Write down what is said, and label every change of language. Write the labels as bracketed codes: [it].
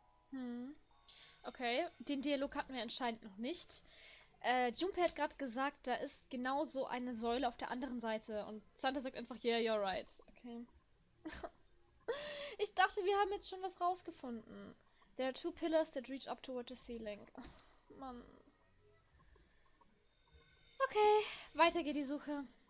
[de] Hm. Okay, den Dialog hatten wir anscheinend noch nicht. Junpei hat gerade gesagt, da ist genau so eine Säule auf der anderen Seite. Und Santa sagt einfach, [en] yeah, you're right. [de] Okay. Ich dachte, wir haben jetzt schon was rausgefunden. [en] There are two pillars that reach up toward the ceiling. [de] Ach, Mann. Okay, weiter geht die Suche.